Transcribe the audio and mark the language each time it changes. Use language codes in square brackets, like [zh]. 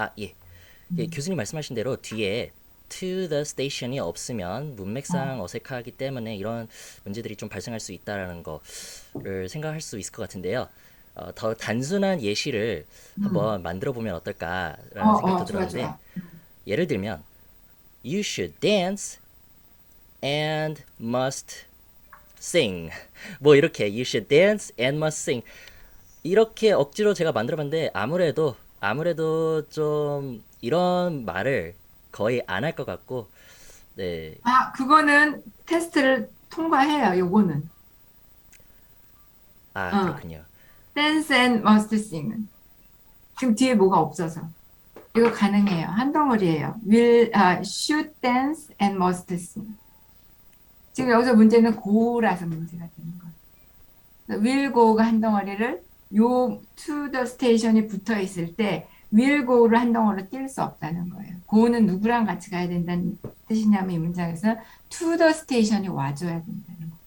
[ko] 예. 예, 음, 교수님 말씀하신 대로 뒤에 to the station이 없으면 어, 문맥상 어색하기 때문에 이런 문제들이 좀 발생할 수 있다라는 거를 생각할 수 있을 것 같은데요. 더 단순한 예시를 음, 한번 만들어 보면 어떨까라는 생각도 좋아, 들었는데, 좋아. 예를 들면 [en] you should dance and must sing. [ko] 뭐 이렇게 [en] you should dance and must sing. [ko] 이렇게 억지로 제가 만들어봤는데 아무래도 좀 이런 말을 거의 안 할 것 같고, 네. 그거는 테스트를 통과해요, 요거는. 어, 그렇군요. [en] dance and must sing [ko] 은. 지금 뒤에 뭐가 없어서. 이거 가능해요. 한 덩어리예요. [en] should dance and must sing. [ko] 지금 여기서 문제는 go라서 문제가 되는 거예요. will go가 한 덩어리를 요 to the station이 붙어 있을 때 will go를 한 덩어리로 뛸 수 없다는 거예요. go는 누구랑 같이 가야 된다는 뜻이냐면 이 문장에서 to the station이 와줘야 된다는 거예요.